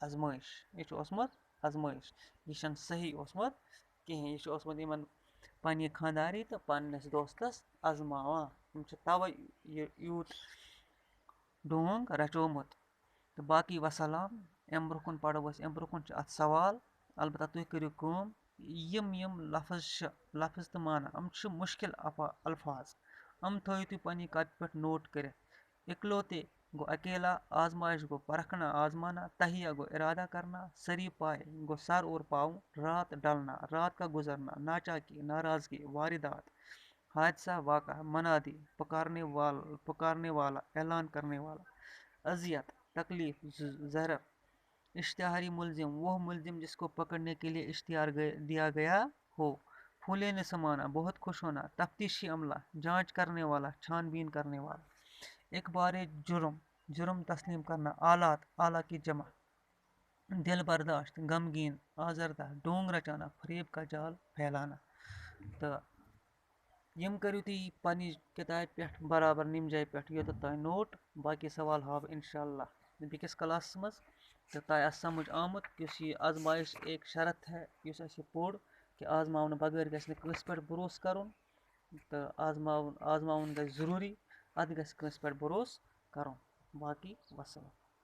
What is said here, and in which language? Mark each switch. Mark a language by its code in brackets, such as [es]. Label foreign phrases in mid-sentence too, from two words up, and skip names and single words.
[ks] ازمٲیش یہِ چھُنہٕ صحیح اوسمُت کِہیٖنۍ یہِ چھُ اوسمُت یِمن پننہِ خانٛداری تہٕ پننِس دوستس ازماوان یِم چھِ توے یہِ یوٗت ڈونٛگ رچومُت تہٕ باقی وسلام امہِ برونٛہہ کُن پرو أسۍ امہِ برونٛہہ کُن چھُ اتھ سوال البتہ تُہۍ کٔرِو کٲم یِم لفظ چھِ لفظ تہٕ معنی یِم چھِ مشکل الفاظ یِم تھٲیِو تُہۍ پننہِ کاپی پٮ۪ٹھ نوٹ کٔرِتھ [ur] اکلوتے گو اکیلا آزمائش گو پرکھنا آزمانا تہیہ گو ارادہ کرنا سری پائے گو سر اور پاؤں رات ڈلنا رات کا گزرنا ناچاکی ناراضگی واردات حادثہ واقع منادی پکارنے والا اعلان کرنے والا اذیت تکلیف ضرر اشتہاری ملزم وہ ملزم جس کو پکڑنے کے لیے اشتہار دیا گیا ہو پھولے نے سمانا بہت خوش ہونا تفتیشی عملہ جانچ کرنے والا چھان بین کرنے والا ایک بار جرم تسلیم کرنا آلات آلہ کی جمع دل برداشت غمگین آزردہ ڈونٛگ رچانا فریب کا جال پھیلانا [ks] تہٕ یِم کٔرِو تُہۍ پننہِ کِتابہِ پٮ۪ٹھ برابر نِمہِ جایہِ پٮ۪ٹھ یوٚتَتھ تۄہہِ نوٹ باقی سوال ہاو بہٕ اِنشاءاللہ بیٚکِس کلاسس منٛز تہٕ تۄہہِ آسہِ سمجھ آمُت یُس یہِ [ur] آزمائش ایک شرط ہے [ks] یُس اَسہِ یہِ پوٚر کہِ آزماونہٕ بغٲر گژھِ نہٕ کٲنٛسہِ پٮ۪ٹھ بروسہٕ کرُن تہٕ آزماوُن گژھِ ضروٗری اَتھ گژھِ کٲنٛسہِ پٮ۪ٹھ بروسہٕ کرُن باقی وسلام